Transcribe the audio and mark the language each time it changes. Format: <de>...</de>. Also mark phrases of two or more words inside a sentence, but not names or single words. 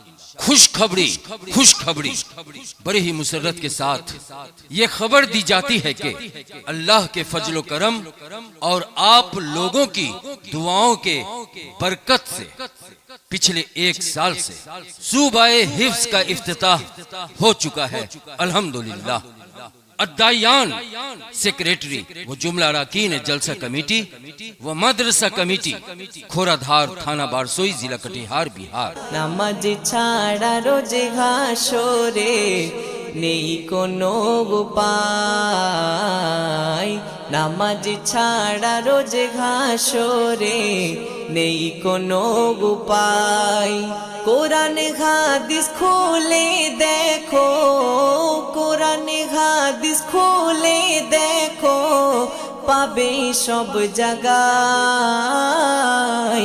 <ur>خوشخبری بڑی ہی مسرت کے ساتھ یہ خبر دی جاتی ہے کہ اللہ کے فضل و کرم اور آپ لوگوں کی دعاؤں کے برکت سے پچھلے 1 سال سے صوبہ حفظ کا افتتاح ہو چکا ہے الحمدللہ۔ الدائیان سیکریٹری و جملہ اراکین جلسہ کمیٹی و مدرسہ کمیٹی کھورا دھار تھانہ بارسوئی ضلع کٹیہار بہار۔</ur> <bn>নামাজ ছাড়া রোজ ঘাসরে নেই কোনো উপায়, নামাজ ছাড়া রোজ ঘাসরে নেই কোনো উপায়। কোরআন হাদিস খুলে দেখো, কোরআন হাদিস খুলে দেখো, পাবে সব জায়গায়।</bn>